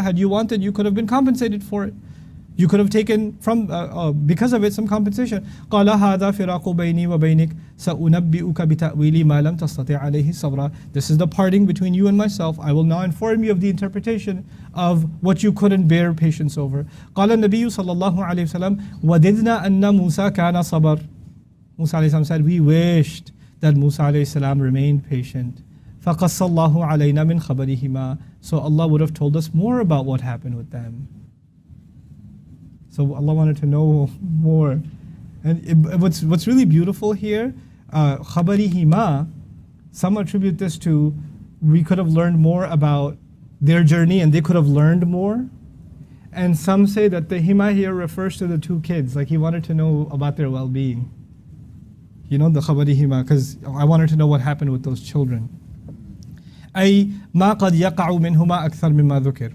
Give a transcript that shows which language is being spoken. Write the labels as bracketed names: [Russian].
[English] Had you wanted, you could have been compensated for it. You could have taken from because of it some compensation. [Arabic] قال هذا فراق بيني وبينك سأنبئك بتأويل ما لم تستطع عليه صبرا. [English] This is the parting between you and myself. I will now inform you of the interpretation of what you couldn't bear patience over. [Arabic] قال النبي صلى الله عليه وسلم وددنا أن موسى كان صبر. [English] Musa alayhi salam said, we wished that Musa alayhi salam remained patient. [Arabic] فقص الله علينا من خبرهما. [English] So Allah would have told us more about what happened with them. So Allah wanted to know more. And what's really beautiful here, خبرهما, some attribute this to, we could have learned more about their journey and they could have learned more. And some say that the hima here refers to the two kids, like he wanted to know about their well-being. You know, the خبرهما, because I wanted to know what happened with those children. [Arabic] أي ما قد يقع منهما أكثر مما ذكر.